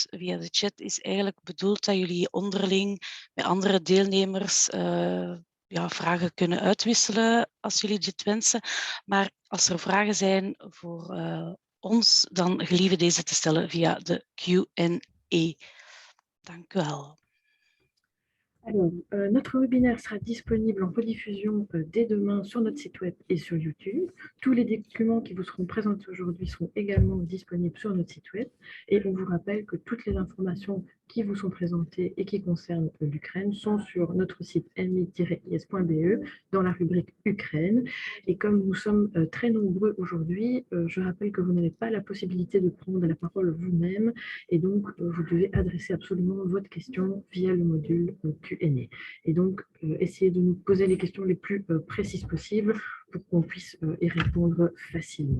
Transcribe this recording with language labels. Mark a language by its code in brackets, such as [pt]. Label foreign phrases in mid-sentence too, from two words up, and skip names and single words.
[nl] Via de chat is eigenlijk bedoeld dat jullie onderling met andere deelnemers vragen kunnen uitwisselen als jullie dit wensen. Maar als er vragen zijn voor ons, dan gelieve deze te stellen via de Q&A. Dank u wel. [fr] Alors, notre webinaire sera disponible en rediffusion dès demain sur notre site web et sur YouTube. Tous les documents qui vous seront présentés aujourd'hui seront également disponibles sur notre site web. Et on vous rappelle que toutes les informations qui vous sont présentées et qui concernent l'Ukraine sont sur notre site mi-is.be dans la rubrique Ukraine. Et comme nous sommes très nombreux aujourd'hui, je rappelle que vous n'avez pas la possibilité de prendre la parole vous-même et donc vous devez adresser absolument votre question via le module Q&A. Et donc, essayez de nous poser les questions les plus précises possibles pour qu'on puisse y répondre facilement.